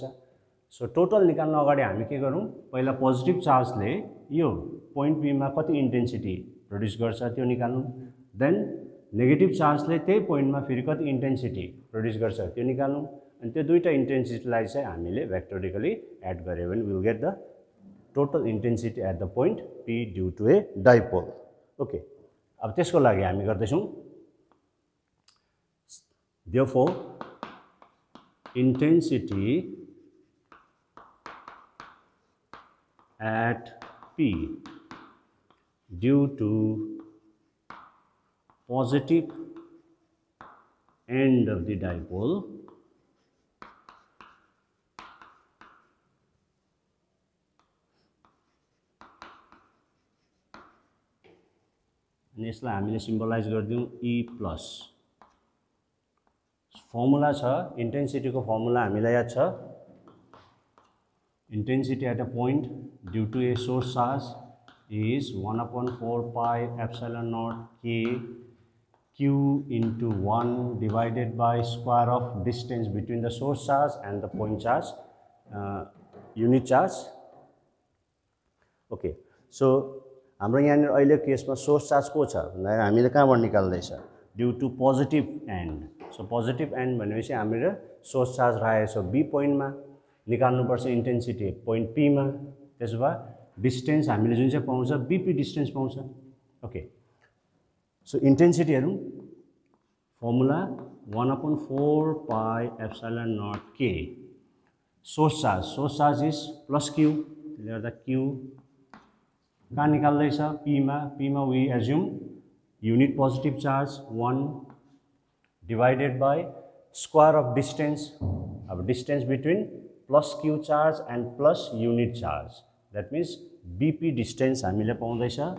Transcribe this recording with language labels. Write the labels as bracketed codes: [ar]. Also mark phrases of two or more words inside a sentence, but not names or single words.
[en] so total [ne] निकाल्न अगाडि हामी के गरौँ, पहिला पोजिटिभ चार्जले यो [en] point P [ne] मा कति [en] intensity produce [ne] गर्छ त्यो निकाल्नु, [en] then negative [ne] चार्जले त्यही पोइन्टमा फेरि कति [en] intensity produce [ne] गर्छ त्यो निकाल्नु, अनि त्यो दुईटा इन्टेन्सिटीलाई चाहिँ हामीले [en] vectorically add [ne] गर्यो भने [en] will get the total intensity at the point P due to a dipole. [ne] ओके, अब त्यसको लागि हामी गर्दैछौँ therefore [en] intensity at P due to positive end of the dipole [ne] अनि यसलाई हामीले सिम्बलाइज गरिदिउँ [en] E plus. [ne] फर्मुला छ इन्टेन्सिटीको फर्मुला हामीलाई याद छ, [en] intensity at a point due to a source charge is 1/4 pi epsilon naught k q into 1 divided by square of distance between the source charge and the point charge, unit charge. [ne] ओके, सो हाम्रो यहाँनिर अहिले केसमा [en] source charge [ne] को छ भन्दाखेरि हामीले कहाँबाट निकाल्दैछ, [en] due to positive end. [ne] सो [en] positive end [ne] भनेपछि हामीले [en] source charge [ne] राखेको छ बी पोइन्टमा, निकाल्नुपर्छ इन्टेन्सिटी पोइन्ट पीमा। त्यसो भए डिस्टेन्स हामीले जुन चाहिँ पाउँछ [en] BP distance [ne] पाउँछ। [en] okay, so intensity हेरौँ, formula 1/4 pi epsilon naught k, source charge is plus q, [ne] त्यसले गर्दा क्यू कहाँ निकाल्दैछ पीमा [en] we assume unit positive charge 1 divided by square of distance. अब distance between plus q charge and plus unit charge, that means BP distance [ne] हामीले पाउँदैछ।